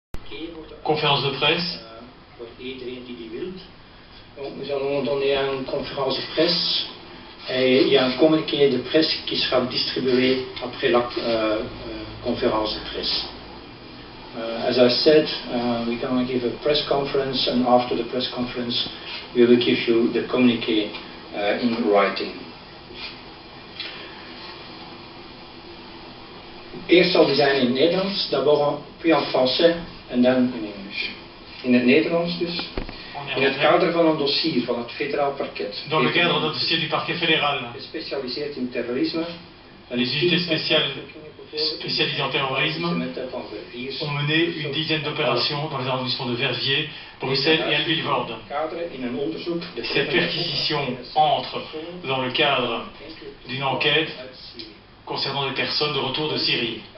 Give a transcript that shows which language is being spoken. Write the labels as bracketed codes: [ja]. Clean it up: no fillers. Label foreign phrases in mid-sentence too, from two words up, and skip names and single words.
[fr] conférence de presse. Donc, nous allons donner une conférence de presse et il y a un communiqué de presse qui sera distribué après la conférence de presse. [en] As I said, we're going to give a press conference, and after the press conference we will give you the communiqué in writing. [nl] Eerst zal die zijn in het Nederlands, [fr] d'abord puis en français [nl] en dan in Engels. In het Nederlands dus. In het kader van een dossier van het federaal parket. [fr] Dans le cadre d'un dossier du parquet fédéral. [nl] Gespecialiseerd in terrorisme. [fr] Les unités spécialisées en terrorisme ont mené une dizaine d'opérations dans les arrondissements de Verviers, Bruxelles et Alvilvoorde. Cette perquisition entre dans le cadre d'une enquête concernant des personnes de retour de Syrie.